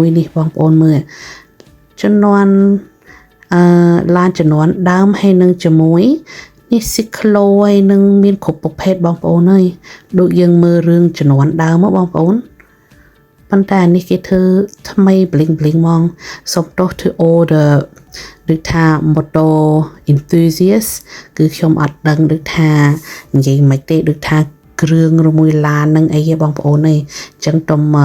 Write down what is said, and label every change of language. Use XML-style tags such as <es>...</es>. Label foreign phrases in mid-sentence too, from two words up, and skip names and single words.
<km>នេះបងប្អូនមើលចំនួនឡានចំនួនដើមហើយនឹងជាមួយនេះស៊ីក្លូហើយនឹងមានគ្រប់ប្រភេទបងប្អូនហើយដូចយើងមើលរឿងចំនួនដើមបងប្អូនប៉ុន្តែនេះគេធ្វើថ្មី bling ហ្មងសុំទោស</km> <en>to all the</en> <km>ដូចថា</km> <en>moto enthusiast</en> <km>គឺខ្ញុំអត់ដឹងដូចថានិយាយមិនទេដូចថាគ្រឿងឬមួយឡាននឹងអីទេបងប្អូនអីអញ្ចឹងតុំ</km>